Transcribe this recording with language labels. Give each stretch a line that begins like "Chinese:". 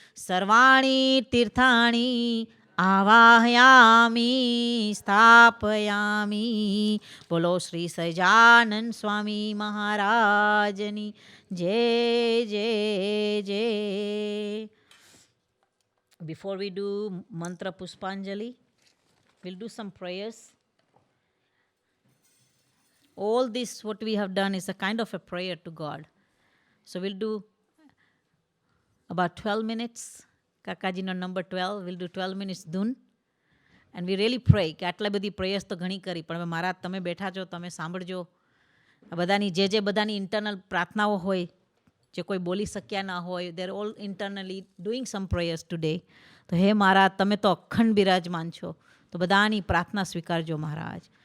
Sanskrit: સર્વાણી તીર્થાણી આવાહયામી સ્થાપયામી.
Gujarati: બોલો શ્રી સહજાનંદ સ્વામી મહારાજની જય જય જય.
English: Before we do mantra Puspanjali, we'll do some prayers. All this what we have done is a kind of a prayer to God. So we'll do about 12 minutes. Kakajino number 12. We'll do 12 minutes dhun. And we really pray
Gujarati: કે આટલા બધી prayers તો ઘણી કરી પણ હવે મહારાજ તમે બેઠા છો તમે સાંભળજો. આ બધાની જે બધાની ઇન્ટરનલ પ્રાર્થનાઓ હોય જે કોઈ બોલી શક્યા ના હોય
English: They're all internally doing some prayers today.
Gujarati: તો હે મહારાજ તમે તો અખંડ બિરાજમાન છો તો બધાની પ્રાર્થના સ્વીકારજો મહારાજ.